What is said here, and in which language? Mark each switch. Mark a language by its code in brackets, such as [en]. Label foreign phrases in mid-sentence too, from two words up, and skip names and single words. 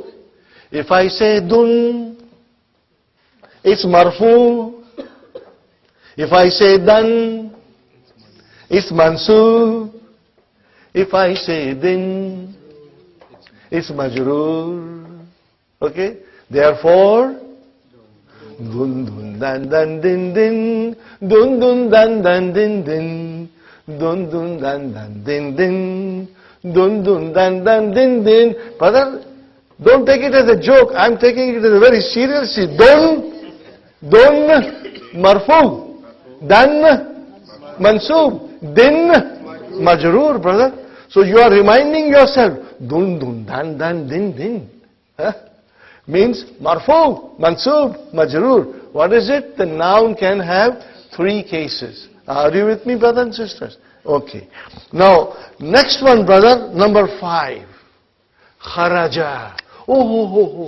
[en] If I say dun, it's marfu. If I say dan, it's mansub. If I say din, it's majroor. Okay? Therefore, dun dun dan dan din din, dun dun dan dan din din, dun dun dan dan din din, dun dun dan dan din din. Brother, don't take it as a joke. I'm taking it as a very seriously. Dun, marfu. Dan, mansub. Din, majroor, brother. So you are reminding yourself, dun, dan, din. Means [ar] marfu, mansub, majroor. [en] What is it? The noun can have 3 cases. Are you with me, brothers and sisters? Okay. Now, next one, brother, number 5. [ar] Kharaja. Oh.